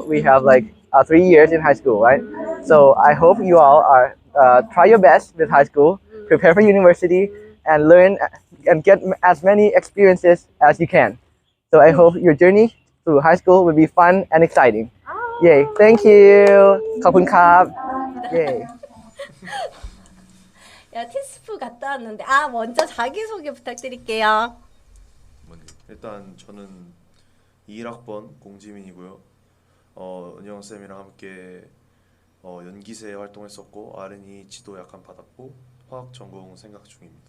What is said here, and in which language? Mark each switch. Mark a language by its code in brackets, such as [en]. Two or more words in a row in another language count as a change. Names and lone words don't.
[en] We have like 3 years in high school, right? So I hope you all are try your best with high school, prepare for university, and learn and get as many experiences as you can. So I hope your journey through high school will be fun and exciting. Yay! Thank you. [th] ขอบคุณครับ. Yay. [ko] 야, 티스프 갔다 왔는데, 아, 먼저 자기소개 부탁드릴게요. 일단 저는 21학번 공지민이고요. 은영 쌤이랑 함께 연기세 활동했었고 R&E 지도 약간 받았고 화학 전공 생각 중입니다.